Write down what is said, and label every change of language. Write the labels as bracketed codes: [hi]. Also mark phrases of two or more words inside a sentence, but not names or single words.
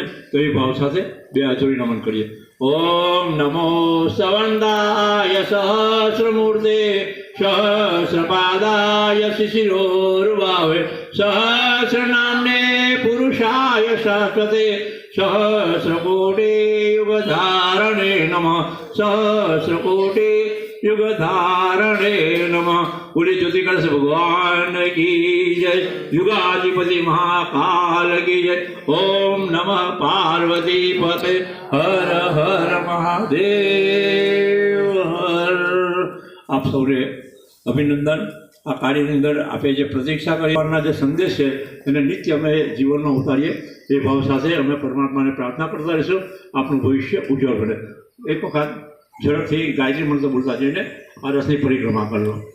[gu] તો એ ભાવ સાથે 2 હાથ જોડી નમન કરીએ. [sa] ઓમ નમો સવંદાય સહસ્રમૂર્તે સહસ્રપાદાય શિશિરોર્વાવે સહસ્રનામ્ને પુરુષાય સહસ્રતે સહસ્રકોટિ યુગધારણે નમઃ સહસ્રકોટિ युगधारणे नमः. [hi] बोले ज्योति कलश भगवान की जय, युगाधिपति महाकाल की जय. [sa] ओम नमः पार्वती पते हर हर महादेव हर. [gu] આપ સૌને અભિનંદન. આ કાર્યની અંદર આપે જે પ્રતીક્ષા કરવાના જે સંદેશ છે એને નિત્ય અમે જીવનમાં ઉતારીએ એ ભાવ સાથે અમે પરમાત્માને પ્રાર્થના કરતા રહીશું આપનું ભવિષ્ય ઉજ્જવળ બને. એક વખત ઝડપથી ગાયત્રી મંત્ર બોલતા જઈને આ રસની પરિક્રમા કરવો.